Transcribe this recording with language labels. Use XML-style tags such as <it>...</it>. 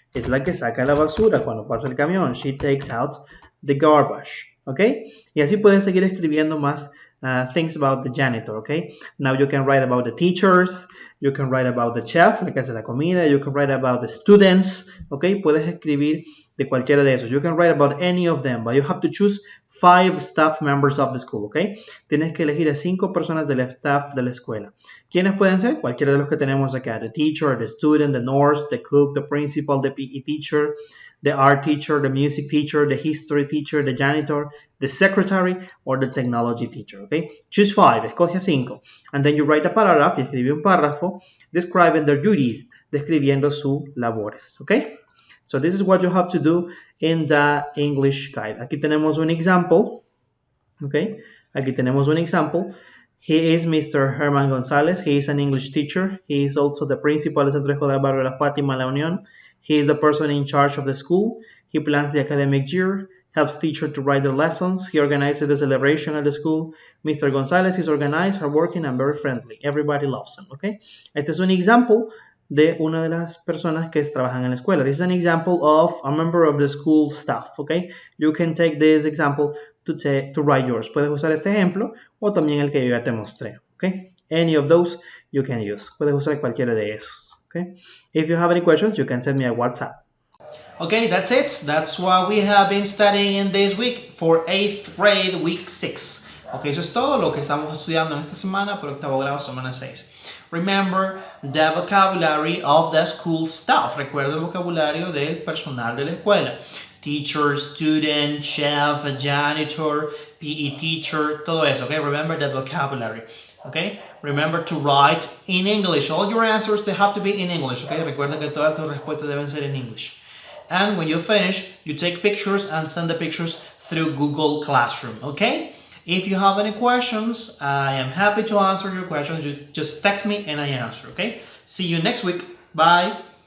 <es>Es la que saca la basura cuando pasa el camión.</es> <en>She takes out the garbage. ¿Ok?</en> <es>Y así puedes seguir escribiendo más</es> <en>things about the janitor. ¿Ok? Now you can write about the teachers. You can write about the chef,</en> <es>la que hace la comida.</es> <en>You can write about the students. ¿Ok?</en> <es>Puedes escribir de cualquiera de esos.</es> <en>You can write about any of them, but you have to choose 5 staff members of the school. ¿Ok?</en> <es>Tienes que elegir a 5 personas del staff de la escuela. ¿Quiénes pueden ser? Cualquiera de los que tenemos acá.</es> <en>The teacher, the student, the nurse, the cook, the principal, the PE teacher, the art teacher, the music teacher, the history teacher, the janitor, the secretary, or the technology teacher. Okay? Choose 5. Escoge 5. And then you write a paragraph.</en> <es>Y escribe un párrafo</es> <en>describing their duties.</en> <es>Describiendo sus labores. Okay?</es> <en>So this is what you have to do in the English guide.</en> <es>Aquí tenemos un example. Okay? Aquí tenemos un example.</es> <en>He is Mr. Herman Gonzalez. He is an English teacher. He is also the principal del Centro Escolar Barrio La Fátima, La Unión. He is the person in charge of the school. He plans the academic year, helps teachers to write their lessons. He organizes the celebration at the school. Mr. Gonzalez is organized, hardworking, and very friendly. Everybody loves him. Okay?</en> <es>Este es un example de una de las personas que trabajan en la escuela.</es> <en>This is an example of a member of the school staff. Okay? You can take this example to write yours.</en> <es>Puedes usar este ejemplo o también el que yo ya te mostré. Okay?</es> <en>Any of those you can use.</en> <es>Puedes usar cualquiera de esos. Okay?</es> <en>If you have any questions, you can send me a WhatsApp. Okay, that's it. That's what we have been studying in this week for 8th grade, week 6.</en> <es>Ok, eso es todo lo que estamos estudiando en esta semana por octavo grado, semana 6.</es> <en>Remember the vocabulary of the school staff.</en> <es>Recuerda el vocabulario del personal de la escuela.</es> <en>Teacher, student, chef, janitor, PE teacher, todo eso. Okay, remember that vocabulary. Okay, remember to write in English. All your answers, they have to be in English.</en> <es>Okay, recuerda que todas tus respuestas deben ser en English.</es> <en>And when you finish, you take pictures and send the pictures through Google Classroom. Okay. If you have any questions, I am happy to answer your questions. You just text me and I answer, okay? See you next week. Bye.</en>